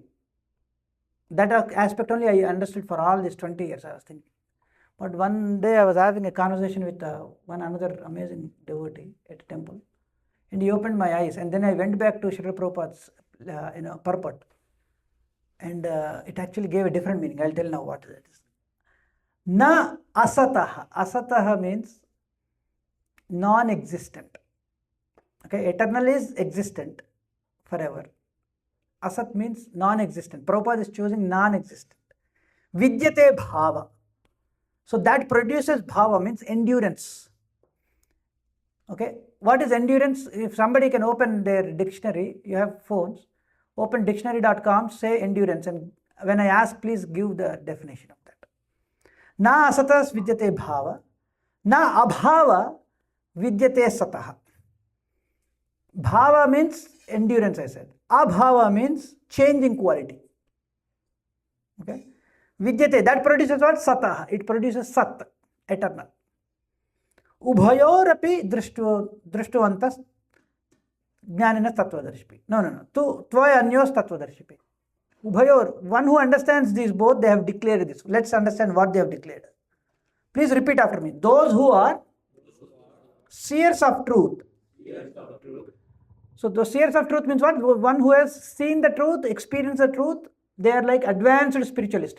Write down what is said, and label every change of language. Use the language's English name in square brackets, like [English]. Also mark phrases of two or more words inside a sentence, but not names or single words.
[English] That aspect only I understood for all these 20 years, I was thinking. But one day I was having a conversation with another amazing devotee at a temple, and he opened my eyes, and then I went back to Srila Prabhupada's purport, and it actually gave a different meaning. I'll tell now what that is. [Sanskrit] Na asataha. [English] Asataha means non-existent. Okay, eternal is existent forever. Asat means non-existent. Prabhupada is choosing non-existent. [Sanskrit] Vidyate bhava. [English] So that produces bhava, means endurance. Okay, what is endurance? If somebody can open their dictionary, you have phones, open dictionary.com, say endurance, and when I ask, please give the definition of that. [Sanskrit] Na asatas vidyate bhava, na abhava vidyate satah. [English] Bhava means endurance, I said. Abhava means changing quality. Okay. Vidyate, that produces what? Satah. It produces sat, eternal. [Sanskrit] Ubhayorapi drishtuvantas jnaninas tattvadarshiphi. [English] No. [Sanskrit] Tvaya anyos tattvadarshiphi. [English] Ubhayor, one who understands these both, they have declared this. Let's understand what they have declared. Please repeat after me. Those who are seers of truth. So the seers of truth means what? One who has seen the truth, experienced the truth. They are like advanced spiritualists.